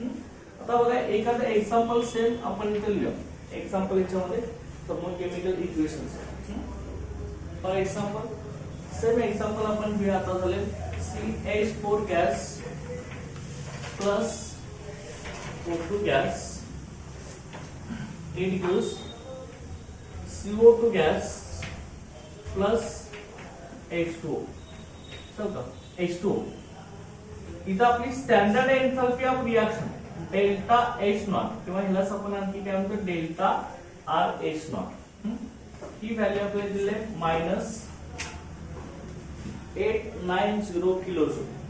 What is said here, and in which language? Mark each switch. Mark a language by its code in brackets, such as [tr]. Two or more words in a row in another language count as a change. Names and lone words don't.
[mr] आता बघा एखादं [en] example same [mr] आपण इथे लिहूया. एक्झाम्पल याच्यामध्ये [en] thermochemical equations. for example same example आपण घेऊया. आता झाले CH4 gas plus O2 gas, it gives CO2 gas plus H2O. H2O. [mr] इथं आपली [en] standard enthalpy of reaction delta H not [mr] किंवा ह्यालाच आपण आणखी काय म्हणतो [en] delta R H not. [mr] ही व्हॅल्यू आपल्याला दिली आहे -890 किलोजूल.